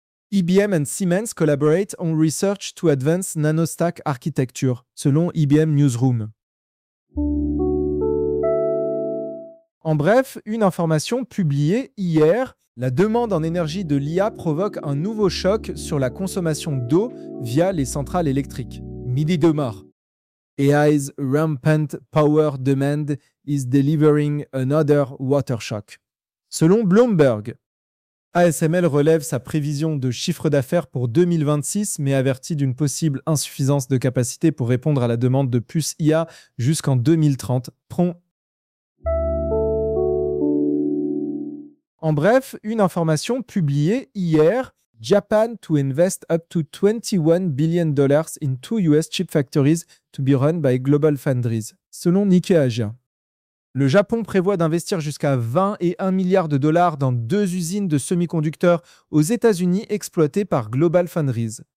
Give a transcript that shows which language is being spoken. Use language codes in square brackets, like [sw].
[en] IBM and Siemens collaborate on research to advance nanostack architecture, [fr] selon [en] IBM Newsroom. [fr] En bref, une information publiée hier, la demande en énergie de l'IA provoque un nouveau choc sur la consommation d'eau via les centrales électriques. Midi de mort. [en] AI's rampant power demand is delivering another water shock. [fr] Selon Bloomberg, ASML relève sa prévision de chiffre d'affaires pour 2026, mais avertit d'une possible insuffisance de capacité pour répondre à la demande de puces IA jusqu'en 2030. En bref, une information publiée hier. [en] Japan to invest up to $21 billion in 2 US chip factories to be run by Global Foundries, [fr] selon [en] Nikkei Asia. [fr] Le Japon prévoit d'investir jusqu'à 20 et 1 milliard de dollars dans 2 usines de semi-conducteurs aux États-Unis exploitées par Global Foundries.